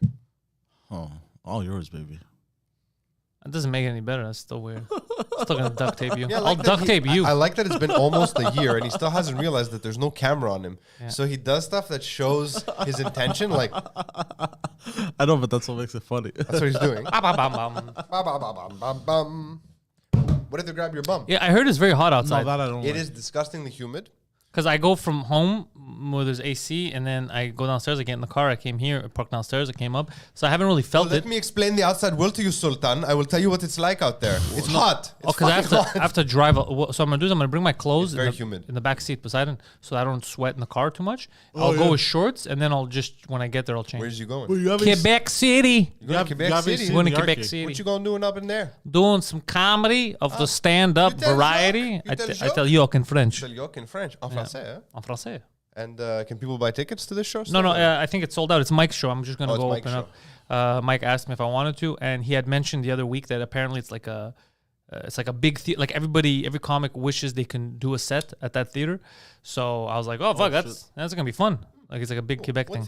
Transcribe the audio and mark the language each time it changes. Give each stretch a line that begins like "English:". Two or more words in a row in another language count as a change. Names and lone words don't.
English: Oh, all yours, baby. That doesn't make it any better. That's still weird. Still gonna duct tape you. Yeah, I'll duct tape you. I like that it's been almost a year and he still hasn't realized that there's no camera on him. Yeah. So he does stuff that shows his intention. Like, I know, but that's what makes it funny. that's what he's doing. Bam, bam, bam, bam. Ba, ba, ba, bam, bam, bam. What if they grab your bum? Yeah, I heard it's very hot No, outside. that I don't It like. is disgustingly humid. Because I go from home where there's AC, and then I go downstairs. I get in the car. I came here, I parked downstairs. I came up, so I haven't really felt Let it. me explain the outside world to you, Sultan. I will tell you what it's like out there. It's hot. It's Because I fucking have to drive. So what I'm gonna do is I'm gonna bring my clothes It's very humid. in the back seat, Poseidon, so I don't sweat in the car too much. I'll go with shorts, and then I'll just when I get there, I'll change. Where's you going? Well, you have Quebec City. You going to Quebec City? Going to the Quebec arcade. City. What you going doing up in there? Doing some comedy of the stand-up you tell variety. joke? You tell I joke? tell yoke in French. Tell you in French.
French: En français, eh? En français.
English: And can people buy tickets to this show? No, I think it's sold out. It's Mike's show. I'm just gonna Oh, it's go Mike's open up. Mike asked me if I wanted to, and he had mentioned the other week that apparently it's like a it's like a big like every comic wishes they can do a set at that theater. So I was like, oh fuck, that's gonna be fun. Like it's like a big Quebec thing.